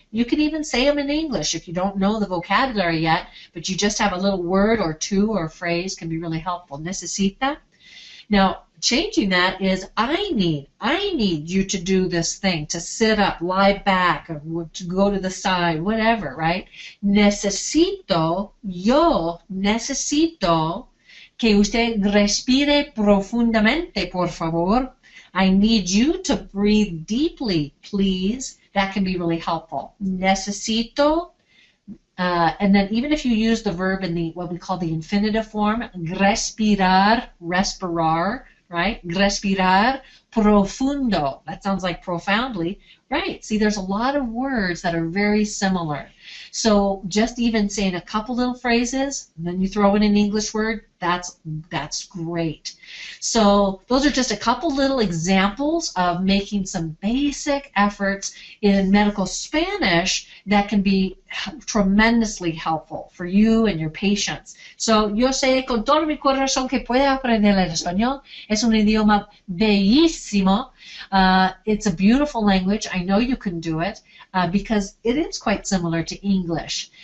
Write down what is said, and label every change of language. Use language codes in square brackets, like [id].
[en] You can even say them in English if you don't know the vocabulary yet, but you just have a little word or two or a phrase can be really helpful. Necesita. Now, changing that is I need you to do this thing, to sit up, lie back, or to go to the side, whatever, right? [es] Necesito, yo necesito que usted respire profundamente, por favor. [en] I need you to breathe deeply, please. That can be really helpful. Necesito. And then even if you use the verb in the what we call the infinitive form, respirar, respirar, right? [es] Respirar profundo. [en] That sounds like profoundly, right? See, there's a lot of words that are very similar. So just even saying a couple little phrases, and then you throw in an English word, that's great. So those are just a couple little examples of making some basic efforts in medical Spanish that can be tremendously helpful for you and your patients. [es] So yo sé con todo mi corazón que puede aprender el español. Es un idioma bellísimo. [en] It's a beautiful language. I know you can do it because it is quite similar to English.